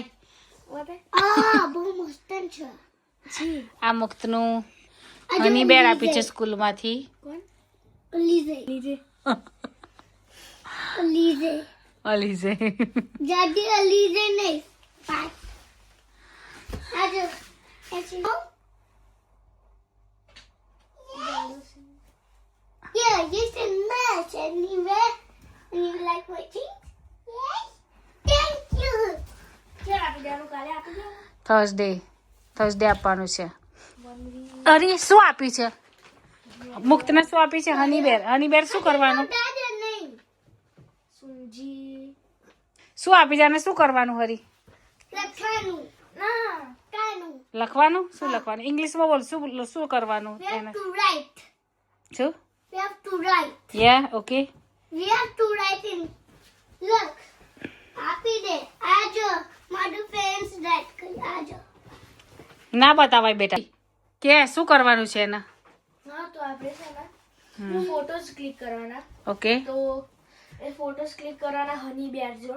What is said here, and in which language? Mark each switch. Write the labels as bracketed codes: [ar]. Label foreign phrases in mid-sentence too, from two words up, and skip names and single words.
[gu] બહુ મસ્ત છે. આ મુક્તનું [en] honey bear [gu] આપી છે સ્કૂલમાંથી. અલીઝે જાડી અલીઝે નહીં. [en] આજે Yeah, you can match anywhere. And you like my jeans? Yes. Thank you. [gu] Chala આપી દેવાનું કાલે આપી દેવાનું. થર્સડે આપવાનું છે. અરે શું આપી છે મુક્તને? શું આપી છે? [en] honey bear [gu] શું કરવાનું? દાદા નહીં. સુંજી. શું આપી છે અને શું કરવાનું? હરી લખવાનું. ના, કાનું. લખવાનું. શું લખવાનું? ઇંગ્લિશમાં બોલ. શું કરવાનું? [en] We have to write. [gu] શું? [en] We have to write. ya okay. We have to write in. Look. [gu] આપી દે. આજો. મારું [en] friends write [gu] કરી. આજો. ના બતાવાય બેટા. કે શું કરવાનું છે એના? હા, તો આપણે છે ને [en] photos click [gu] કરવાના. ઓકે. તો એ [en] photos click [gu] કરવાના [en] honey bear [gu] જોડ.